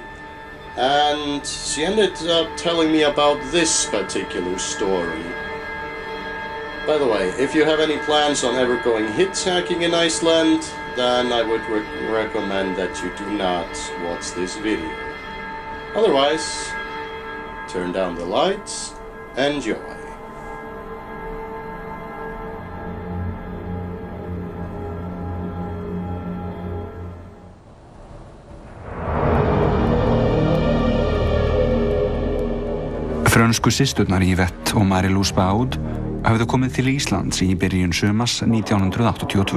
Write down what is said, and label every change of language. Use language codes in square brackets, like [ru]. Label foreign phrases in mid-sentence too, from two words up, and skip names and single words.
[en] And she ended up telling me about this particular story. By the way, if you have any plans on ever going hitchhiking in Iceland, then I would recommend that you do not watch this video. Otherwise, turn down the lights, enjoy. [is] Frönsku systurnar Yvette og Marie-Louise Baud hafðu komið til Íslands í byrjun sumars 1982.